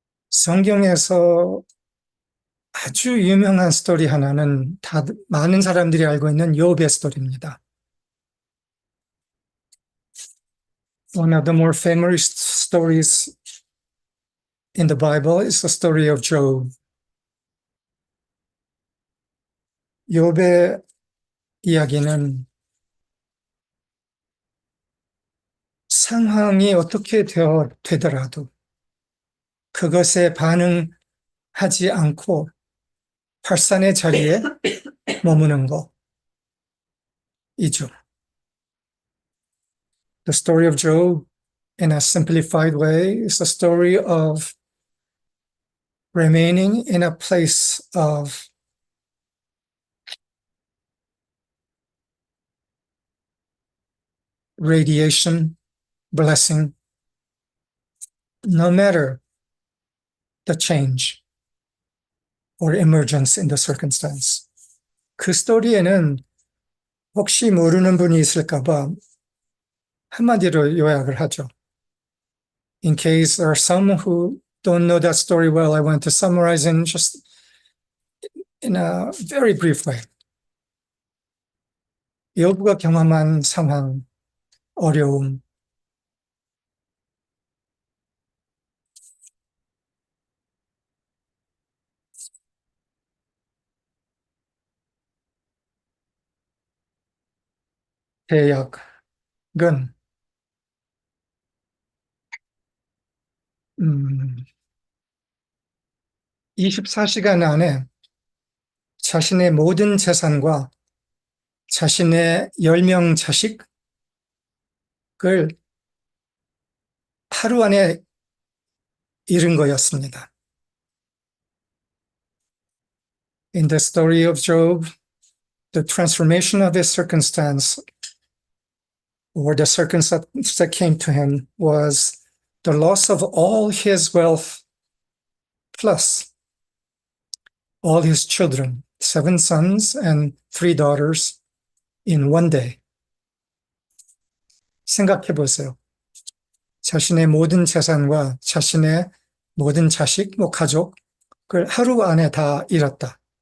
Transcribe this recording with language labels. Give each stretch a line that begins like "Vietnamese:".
Korean: 성경에서 아주 유명한 스토리 하나는 많은 사람들이 알고 있는 욥의 스토리입니다.
English: One of the more famous stories in the Bible is the story of Job.
Korean: 욥의 이야기는 상황이 어떻게 되더라도 그것에 반응하지 않고 발산의 자리에 머무는 것이죠.
English: The story of Job, in a simplified way, is the story of remaining in a place of radiation, blessing, no matter the change or emergence in the circumstance.
Korean: 그 스토리에는 혹시 모르는 분이 있을까봐 한마디로 요약을 하죠.
English: In case there are some who don't know that story well, I want to summarize in a very brief way.
Korean: 욥부가 경험한 상황, 어려움, 대약은 24시간 안에 자신의 모든 재산과 자신의 10명 자식을 하루 안에 잃은 거였습니다.
English: In the story of Job, the transformation of his circumstance, or the circumstance that came to him, was the loss of all his wealth plus all his children, 7 sons and 3 daughters, in one day.
Korean: 생각해 보세요. 자신의 모든 재산과 자신의 모든 자식, 가족을 하루 안에 다 잃었다.